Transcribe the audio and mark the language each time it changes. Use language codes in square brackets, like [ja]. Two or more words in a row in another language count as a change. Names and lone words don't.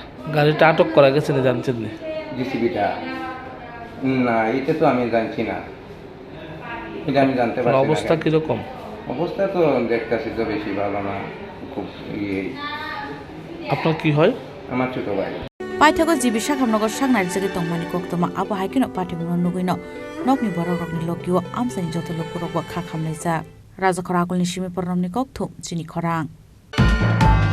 [bn] গাড়িটা আটক করা গেছে না জানছেন না জিসিবিটা না এটা তো আমি জানছি না এটা আমি জানতে পারছি না অবস্থা কিরকম অবস্থা তো দেখতেছি তো বেশি ভালো না খুব আপনার কি হয় আমার ছোট ভাই [trp] Paithago JCB Sakhamnogo sangnai jagi tongmani koktoma abo haikeno Patimung nuguino nokni borok rokni lokio amsani joto lokurok kha khamlaijak Raja Khorang ni simi pornomni kokthum Chini Khorang